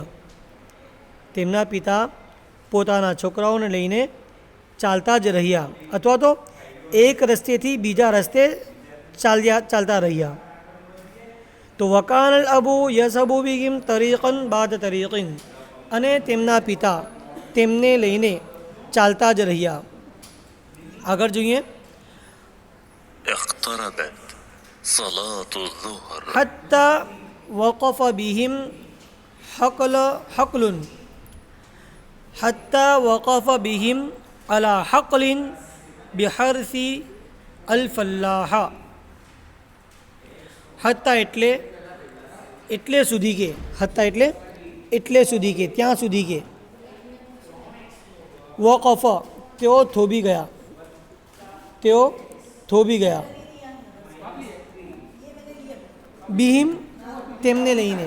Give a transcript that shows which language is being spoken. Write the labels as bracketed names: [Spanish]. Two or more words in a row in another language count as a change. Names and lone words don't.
[Gujarati] તેમના પિતા પોતાના છોકરાઓને લઈને ચાલતા જ રહ્યા અથવા તો એક રસ્તેથી બીજા રસ્તે ચાલતા રહ્યા. તો [Arabic] وكان الأب يذهب بهم طريقا بعد طريق [Gujarati] અને તેમના પિતા તેમને લઈને ચાલતા જ રહ્યા. આગળ જોઈએ. [Arabic] اقتربت صلاة الظهر حتى وقف بهم حقل حتى وقف بهم على حقل بحرث الفلاح. [Gujarati] હત્તા એટલે સુધી કે, હત્તા એટલે સુધી કે, ત્યાં સુધી કે. વકફ તેઓ થોભી ગયા. બિહિમ તેમને લઈને.